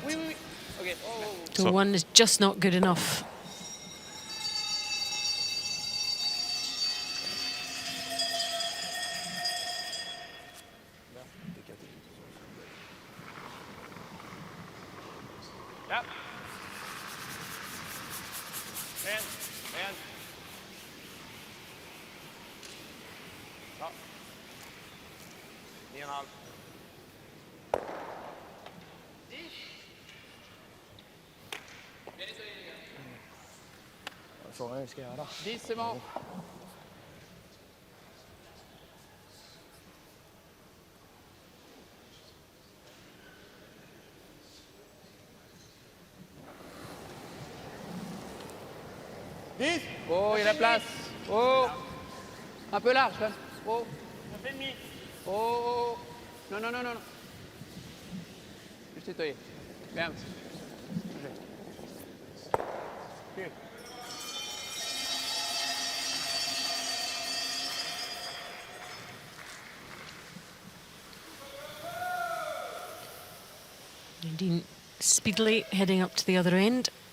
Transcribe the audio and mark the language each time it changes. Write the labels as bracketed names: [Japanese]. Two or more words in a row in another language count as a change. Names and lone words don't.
[English] So one is just not good enough. Yep. Man, man. Up. 9,5. [Swedish] Frågan hur vi ska göra. 10, [French] c'est bon. Oh, il y a la place. Oh, un peu large. Là. Oh. Oh. Non, non, non, non. Juste nettoyer. Bien. [English] Dean speedily heading up to the other end.